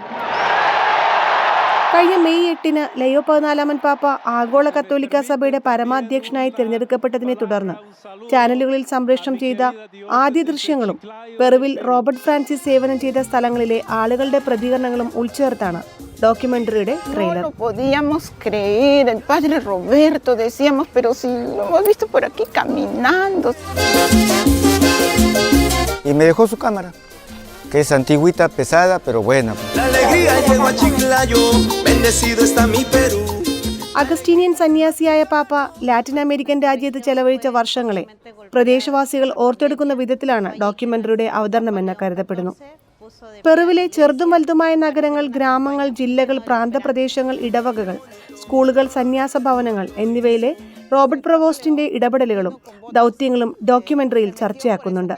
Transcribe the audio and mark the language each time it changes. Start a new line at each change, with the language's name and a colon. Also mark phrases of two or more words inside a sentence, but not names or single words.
Malayalam: കഴിഞ്ഞ മെയ് 8 ലയോ 14 പാപ്പ ആഗോള കത്തോലിക്ക സഭയുടെ പരമാധ്യക്ഷനായി തിരഞ്ഞെടുക്കപ്പെട്ടതിനെ തുടർന്ന് ചാനലുകളിൽ സംപ്രേഷണം ചെയ്ത ആദ്യ ദൃശ്യങ്ങളും പെറുവിൽ റോബർട്ട് ഫ്രാൻസിസ് സേവനം ചെയ്ത സ്ഥലങ്ങളിലെ ആളുകളുടെ പ്രതികരണങ്ങളും ഉൾച്ചേർത്താണ് ഡോക്യുമെന്ററിയുടെ ട്രെയിലർ.
Spanish: Podíamos creer, el padre Roberto, decíamos, pero si lo hemos visto por aquí caminando. Y me dejó su cámara, que es antigüita, pesada, pero buena. La alegría llegó a Chiclayo, bendecido está mi Perú.
Malayalam: അഗസ്റ്റീനിയൻ സന്യാസിയായ പാപ്പ ലാറ്റിൻ അമേരിക്കൻ രാജ്യത്ത് ചെലവഴിച്ച വർഷങ്ങളെ പ്രദേശവാസികൾ ഓർത്തെടുക്കുന്ന വിധത്തിലാണ് ഡോക്യുമെന്ററിയുടെ അവതരണമെന്ന് കരുതപ്പെടുന്നു. പെറുവിലെ ചെറുതും വലുതുമായ നഗരങ്ങൾ, ഗ്രാമങ്ങൾ, ജില്ലകൾ, പ്രാന്തപ്രദേശങ്ങൾ, ഇടവകകൾ, സ്കൂളുകൾ, സന്യാസ ഭവനങ്ങൾ എന്നിവയിലെ റോബർട്ട് പ്രവോസ്റ്റിന്റെ ഇടപെടലുകളും ദൗത്യങ്ങളും ഡോക്യുമെന്ററിയിൽ ചർച്ചയാക്കുന്നുണ്ട്.